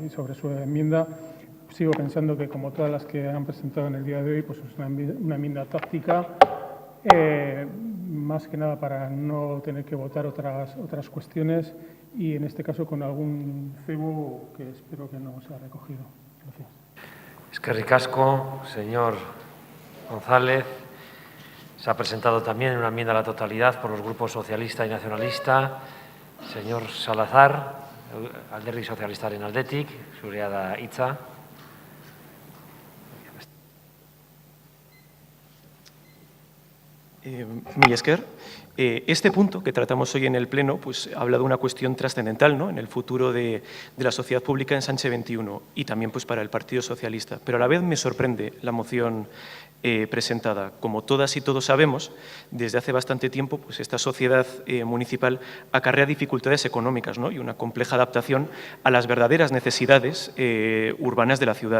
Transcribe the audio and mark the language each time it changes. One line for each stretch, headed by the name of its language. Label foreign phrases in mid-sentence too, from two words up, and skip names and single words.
Spanish: Y sobre su enmienda, sigo pensando que, como todas las que han presentado en el día de hoy, pues es una enmienda táctica, más que nada para no tener que votar otras cuestiones y, en este caso, con algún cebo que espero que no sea recogido. Gracias.
Basque: Eskerrik asko,
Spanish: señor González. Se ha presentado también una enmienda a la totalidad por los grupos socialista y nacionalista. Señor Salazar,
Basque: Alderdi Sozialistaren aldetik, zurea da hitza. Mila esker.
Spanish: Este punto que tratamos hoy en el Pleno pues, habla de una cuestión trascendental, ¿no?, en el futuro de la sociedad pública en Ensanche 21 y también pues, para el Partido Socialista. Pero a la vez me sorprende la moción presentada. Como todas y todos sabemos, desde hace bastante tiempo pues, esta sociedad municipal acarrea dificultades económicas, ¿no?, y una compleja adaptación a las verdaderas necesidades urbanas de la ciudad.